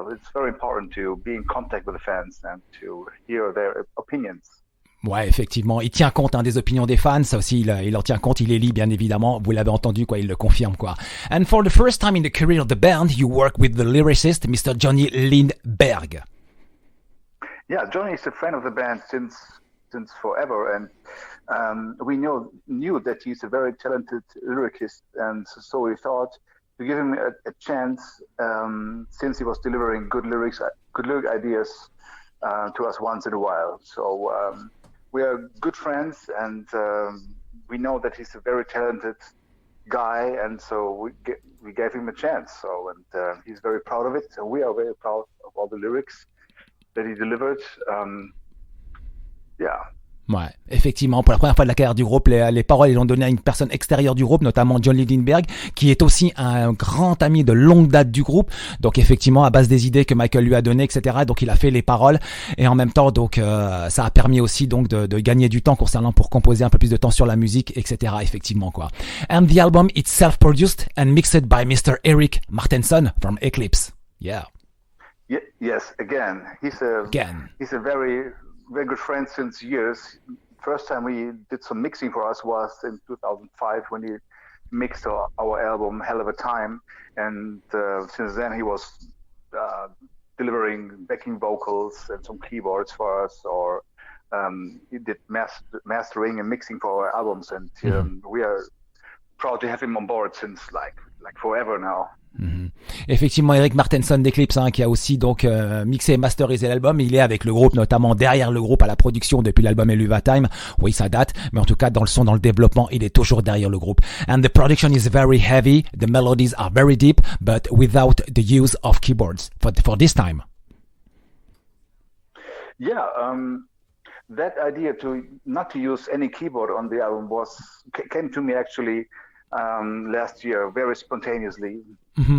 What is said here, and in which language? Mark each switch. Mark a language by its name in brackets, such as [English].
[English] It's very important to be in contact with the fans and to hear their opinions. [French] Ouais, effectivement, il tient compte des opinions des fans, ça aussi il en tient compte, il les lit bien évidemment, vous l'avez entendu quoi, il le confirme quoi. [English] And for the first time in the career of the band, you work with the lyricist Mr. Johnny Lindberg. Yeah, Johnny is a friend of the band since forever, and we knew that he's a very talented lyricist, and so we thought to give him a chance, since he was delivering good lyric ideas to us once in a while. So we are good friends, and we know that he's a very talented guy, and so we gave him a chance. So he's very proud of it, and we are very proud of all the lyrics that he delivered. Yeah. [French] Ouais, effectivement, pour la première fois de la carrière du groupe, les paroles, ils l'ont donné à une personne extérieure du groupe, notamment John Lindberg, qui est aussi un grand ami de longue date du groupe. Donc effectivement, à base des idées que Michael lui a données, etc. Donc il a fait les paroles, et en même temps, donc ça a permis aussi donc de gagner du temps concernant pour composer un peu plus de temps sur la musique, etc. Effectivement quoi. [English] And the album is self-produced and mixed by Mr. Eric Martenson from Eclipse. Yeah. Yes, again, he's a very good friend since years. First time we did some mixing for us was in 2005 when he mixed our album Hell of a Time, and since then he was delivering backing vocals and some keyboards for us, or he did mastering and mixing for our albums, and we are proud to have him on board since like forever now. Mm-hmm. [French] Effectivement, Eric Martenson d'Eclipse qui a aussi donc mixé et masterisé l'album, il est avec le groupe, notamment derrière le groupe à la production depuis l'album Eluva Time. Oui, ça date, mais en tout cas dans le son, dans le développement, il est toujours derrière le groupe. [English] And the production is very heavy, the melodies are very deep, but without the use of keyboards for this time. Yeah, that idea not to use any keyboard on the album came to me actually last year very spontaneously. Mm-hmm.